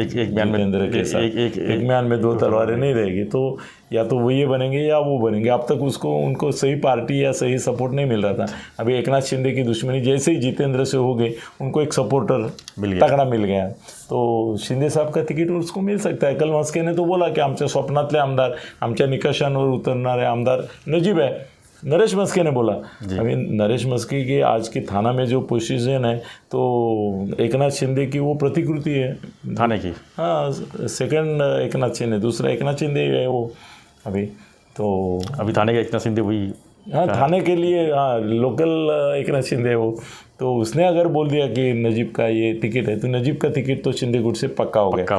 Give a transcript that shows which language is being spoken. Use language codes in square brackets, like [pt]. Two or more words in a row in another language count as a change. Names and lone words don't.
[hi] एक म्यान में के साथ एक म्यान में दो तलवारें नहीं रहेगी, तो या तो वो ये बनेंगे या वो बनेंगे। अब तक उनको सही पार्टी या सही सपोर्ट नहीं मिल रहा था। अभी एकनाथ शिंदे की दुश्मनी जैसे ही जितेंद्र से हो गई, उनको एक सपोर्टर तगड़ा मिल गया, तो शिंदे साहब का तिकीट उसको मिल सकता है। कल मस्के ने तो बोला की [mr] आमच्या स्वप्नातले आमदार, आमच्या निकषांवर उतरणारे आमदार [hi] नजीब है, नरेश मस्के ने बोला। अभी नरेश मस्के की आज की थाना में जो पोजीशन है तो एकनाथ शिंदे की वो प्रतिकृति है थाने की। हाँ, सेकंड एकनाथ शिंदे, दूसरा एकनाथ शिंदे है वो। अभी थाने का एकनाथ शिंदे वही हाँ, थाने के लिए, हाँ, लोकल एक नाथ शिंदे है वो, तो उसने अगर बोल दिया कि नजीब का ये टिकट है, तो नजीब का टिकट तो शिंदे गुट से पक्का हो गया।